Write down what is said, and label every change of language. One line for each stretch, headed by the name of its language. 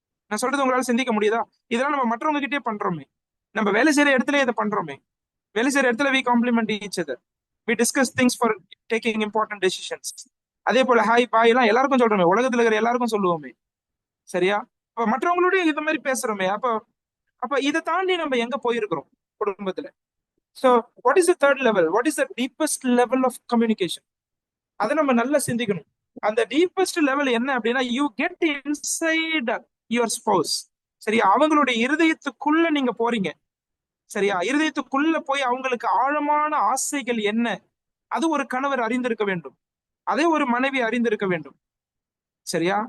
Tamil: நான் சொல்றது உங்களால சிந்திக்க முடியுதா? இதெல்லாம் நம்ம மற்றவங்க கிட்டே பண்றோமே. நம்ம வேலை செய்யற இடத்துல இதை பண்றோமே. வேலை செய்யற இடத்துல
English: We compliment each other, we discuss things for taking important decisions.
Tamil: அதே போல ஹாய் பாய் எல்லாம் எல்லாருக்கும் சொல்றோமே, உலகத்துல இருக்கிற எல்லாருக்கும் சொல்லுவோமே. சரியா? அப்ப மற்றவங்களோடய இது மாதிரி பேசுறோமே. அப்ப இதை தாண்டி நம்ம எங்க போயிருக்கிறோம் குடும்பத்துல?
English: So what is the third level? What is the deepest level of communication?
Tamil: அதை நம்ம நல்லா சிந்திக்கணும். அந்த டீப்பஸ்ட் லெவல் என்ன அப்படின்னா,
English: you get inside your spouse.
Tamil: சரியா? அவங்களுடைய இருதயத்துக்குள்ள நீங்க போறீங்க. சரியா? இருதயத்துக்குள்ள போய் அவங்களுக்கு ஆழமான ஆசைகள் என்ன, அது ஒரு கணவர் அறிந்திருக்க வேண்டும், அதே ஒரு மனைவி அறிந்திருக்க வேண்டும். சரியா?